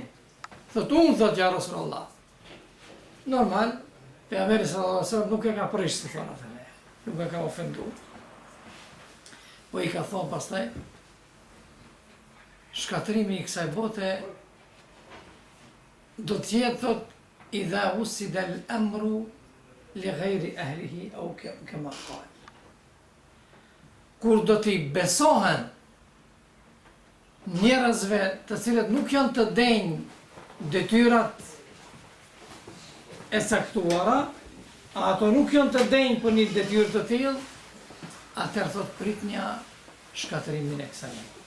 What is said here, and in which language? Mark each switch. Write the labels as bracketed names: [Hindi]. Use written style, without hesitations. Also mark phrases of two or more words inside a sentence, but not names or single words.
[Albanian] Thot unë, thot [Arabic] يا رسول الله. [Albanian] Normal, pejgamberi [Arabic] صلى الله عليه وسلم [Albanian] nuk e ka prish të thonë atë, nuk e ka ofenduar. Po i ka thonë pastaj, shkatrimi i kësaj bote do të jetë, thot, [Arabic] إذا وسد الأمر لغير أهله أو كما قال. [Albanian] Kur do t'i besohen njerëzve të cilët nuk janë të denjë detyrat e caktuara, ato nuk janë të denjë për një detyrë të tillë, atëherë thot pritnja shkatrimin e kësaj.